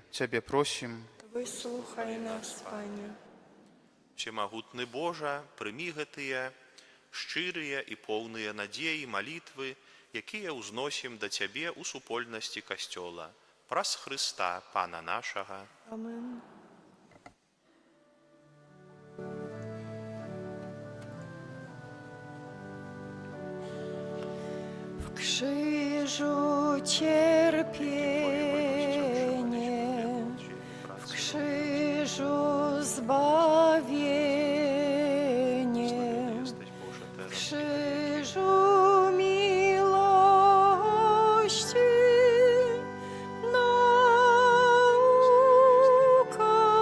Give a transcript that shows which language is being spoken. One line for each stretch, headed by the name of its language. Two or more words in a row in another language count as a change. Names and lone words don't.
Belarusian: Цябе просім. Выслухай нас, Пане. Всемагутны Божа, прымі гэтыя шчырыя і поўныя надзеі, малітвы, якія ўзносім да Цябе ў супольнасці Касцёла. Праз Хрыста, Пана нашага. Amen.
Polish: W krzyżu cierpienie, w krzyżu zbawienie, w krzyżu miłości nauka.